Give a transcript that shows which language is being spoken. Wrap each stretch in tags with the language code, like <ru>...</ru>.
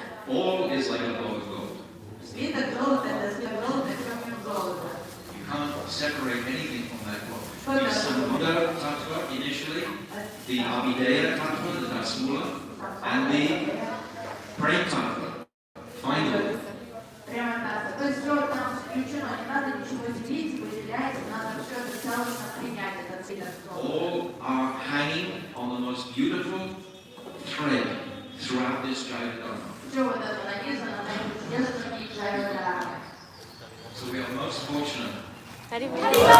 <en>All is like a block of gold. You can't separate anything from that block. The Samudra Tattva initially, the Abhideya Tattva, the Dasmula, and the Prem Tattva, finally.</en> <ru>То есть все там включено, не надо ничего делить, выделять, надо все это целостно принять, этот цвет.</ru> <en>All are hanging on the most beautiful thread throughout this Jaya Dharma.</en> <ru>Все вот это нанизано на эту чудесную нить Джайва Дхармы.</ru> <en>So we are most fortunate.</en>